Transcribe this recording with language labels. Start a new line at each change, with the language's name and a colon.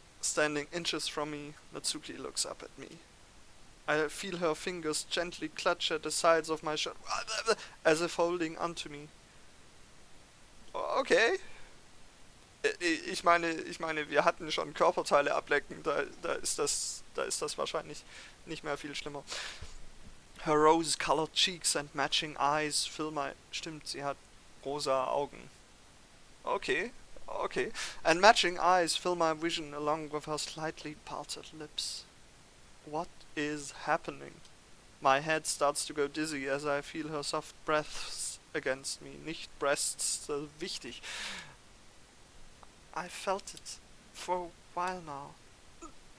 English: Standing inches from me, Natsuki looks up at me. I feel her fingers gently clutch at the sides of my shirt, as if holding onto me. Okay.
German: Ich meine, wir hatten schon Körperteile ablecken, da ist das wahrscheinlich nicht mehr viel schlimmer.
English: Her rose-colored cheeks and matching eyes fill my...
German: Stimmt, sie hat rosa Augen. Okay.
English: And matching eyes fill my vision along with her slightly parted lips. What is happening? My head starts to go dizzy as I feel her soft breaths against me.
German: Nicht breasts, so wichtig.
English: I felt it for a while now.